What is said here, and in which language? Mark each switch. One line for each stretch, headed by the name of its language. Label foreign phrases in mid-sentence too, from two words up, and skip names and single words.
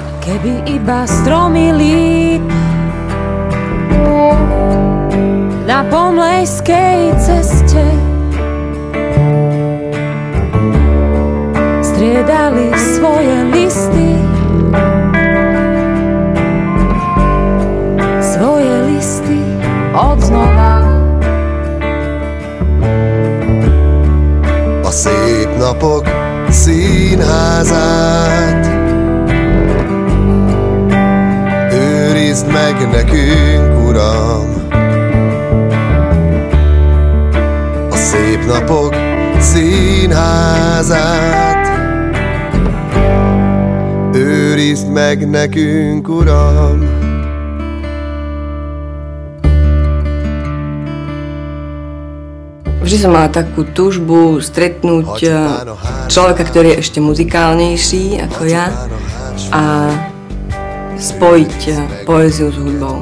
Slovak: Keby iba stromy líp na pomlejskej ceste striedali svoje listy, odznova.
Hungarian: A szép napok színházát őrizd meg nekünk, Uram. A szép napok színházát őrizd meg nekünk, Uram.
Slovak: Vždy som mala takú túžbu stretnúť človeka, ktorý je ešte muzikálnejší ako ja. a spojiť poéziu s hudbou.